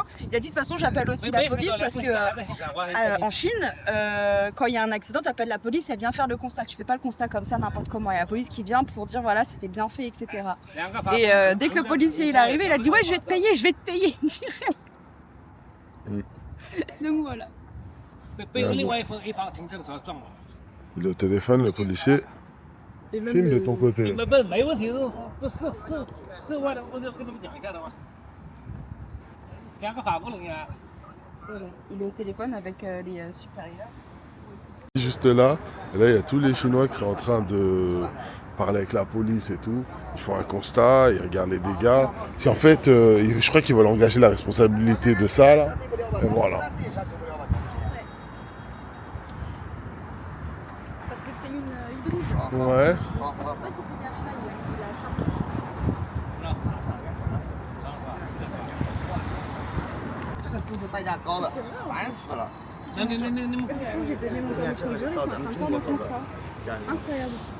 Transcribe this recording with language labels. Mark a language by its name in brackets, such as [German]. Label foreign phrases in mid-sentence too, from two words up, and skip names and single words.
[French] Il a dit de toute façon j'appelle aussi la police parce que en Chine, quand il y a un accident, tu appelles la police, elle vient faire le constat. Tu fais pas le constat comme ça n'importe comment, il y a la police qui vient pour dire voilà c'était bien fait, etc. Et dès que le policier il est arrivé, il a dit ouais je vais te payer direct. Donc voilà. [Chinese] 被另外一方停车的时候撞了。 [French] Il est au téléphone, le policier. Et même Filme de le- ton côté. [Chinese] 没问题，是我的，我就跟他们讲一下的嘛。讲个法不能呀。 [French] Voilà. Il est au téléphone avec les supérieurs. Juste là, et là, il y a tous les Chinois qui sont en train de parler avec la police et tout. Ils font un constat, ils regardent les dégâts. Si en fait, je crois qu'ils veulent engager la responsabilité de ça, là. Et voilà. Parce que c'est une hybride. Ouais. C'est pour ça qu'il s'est garé là, il a chargé. [Chinese] 这个是不是代价高的？烦死了。那 [French] J'ai donné mon permis de conduire, ils sont en train de faire le constat. Incroyable.